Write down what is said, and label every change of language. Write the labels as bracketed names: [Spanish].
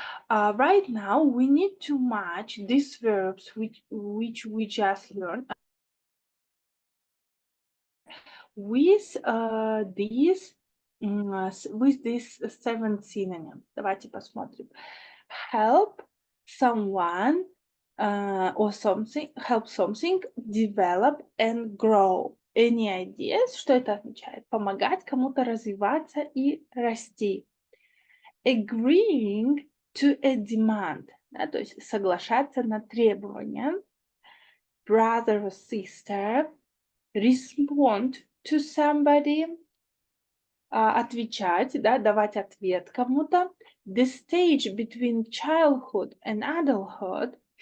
[English] Right now we need to match these verbs which we just learned with these 7 synonyms. [Russian] Давайте посмотрим. [English] Help someone or something, help something, develop and grow. Any ideas? [Russian] Что это означает? Помогать кому-то развиваться и расти. [English] Agreeing to a demand, [Russian] да, то есть соглашаться на требования. [English] Brother or sister. Respond to somebody. [Russian] Отвечать, да, давать ответ кому-то. [English] The stage between childhood and adulthood.